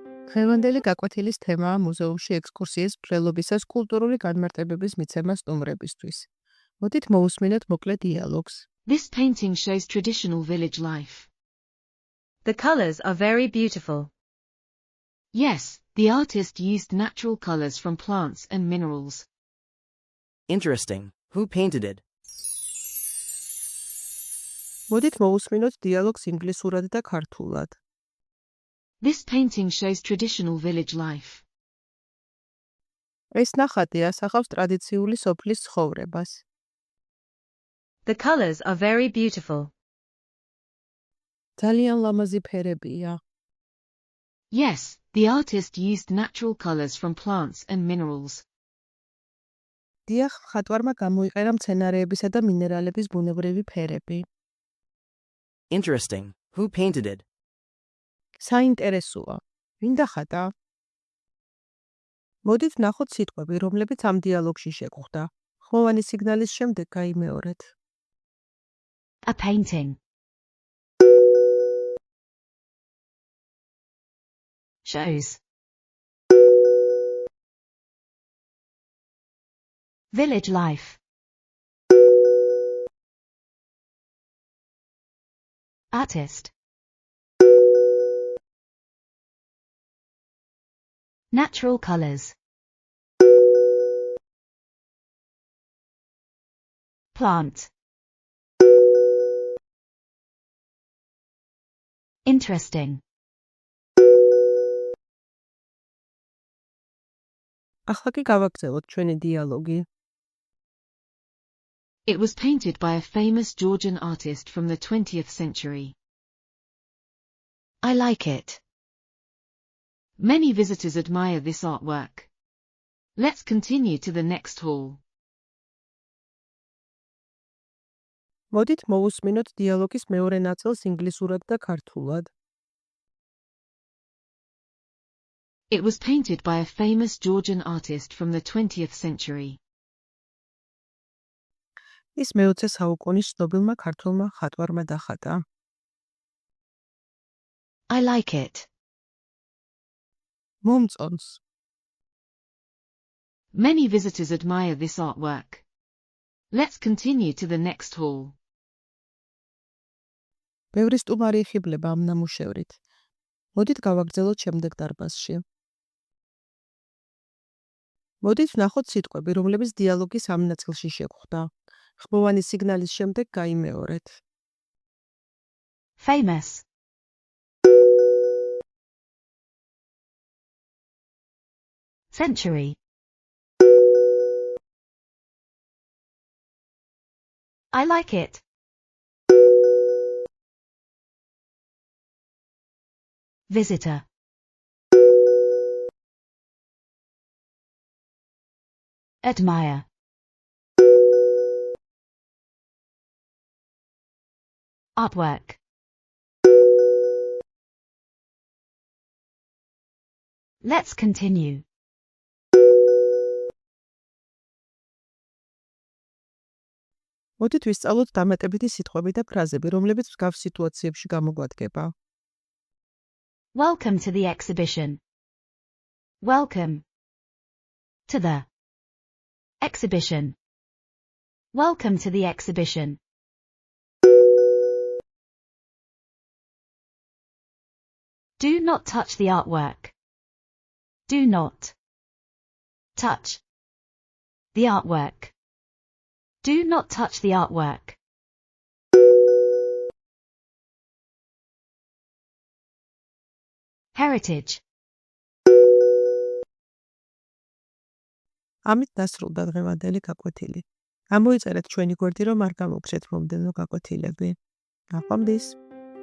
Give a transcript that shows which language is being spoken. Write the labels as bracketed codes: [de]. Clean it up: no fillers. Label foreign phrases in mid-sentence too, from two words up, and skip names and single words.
[ka] დღევანდელი გაკვეთილის თემაა მუზეუმში ექსკურსიის მრევლობისას კულტურული განმარტებების მიცემა სტუმრებისთვის. მოდით მოусმინოთ მოკლე დიალოგს. [en] This painting shows traditional village life. The colors are very beautiful. Yes, the artist used natural colors from plants and minerals. Interesting. Who painted it? [ka] მოდით მოусმინოთ დიალოგს ინგლისურად და ქართულად. [en] This painting shows traditional village life. [ka] ეს ნახატი ასახავს ტრადიციული სოფლის ცხოვრებას. [en] The colors are very beautiful. [ka] ძალიან ლამაზი ფერებია. [en] Yes, the artist used natural colors from plants and minerals. [ka] დიახ, მხატვარმა გამოიყენა მცენარეებისა და მინერალების ბუნებრივი ფერები. [en] Interesting. Who painted it? [ka] საინტერესოა. ვინ დახატა? მოდით ვნახოთ სიტყვები, რომლებიც ამ დიალოგში შეგხვდა. ხმოვანი სიგნალის შემდეგ გაიმეორეთ. [en] A painting. Shows. Village life. Artist. Natural colors. Plant. Interesting. [ka] ახლა კი გავაგრძელოთ ჩვენი დიალოგი. [en] It was painted by a famous Georgian artist from the 20th century. I like it. Many visitors admire this artwork. Let's continue to the next hall. [ka] მოდით მოусმინოთ დიალოგის მეორე ნაწილს ინგლისურად და ქართულად. [en] It was painted by a famous Georgian artist from the 20th century. [ka] ის მე-20 საუკუნის ცნობილმა ქართველმა მხატვარმა დახატა. [en] I like it. [ka] მომწონს. [en] Many visitors admire this artwork. Let's continue to the next hall. [ka] ბევრი სტუმარი იხიბლება ამ ნამუშევრით. მოდით გავაგრძელოთ შემდეგ დარბაზში. მოდით ვნახოთ სიტყვები, რომლებიც დიალოგის ამ ნაწილში შეგხვდა. ხმოვანი სიგნალის შემდეგ გაიმეორეთ. [en] Famous. Century. I like it. Visitor. Admire. Artwork. Let's continue. [ka] მოდით ვისწავლოთ დამატებითი სიტყვები და ფრაზები, რომლებიც მსგავს სიტუაციებში გამოგვადგება. [en] Welcome to the exhibition. Welcome to the exhibition. Welcome to the exhibition. Do not touch the artwork. Do not touch the artwork. Do not touch the artwork. Heritage. [ka] ამით დასრულდა დღევანდელი გაკვეთილი. ამოიწერეთ ჩვენი გვერდი, რომ არ გამოგცეთ მომდევნო გაკვეთილები. ნახვამდის.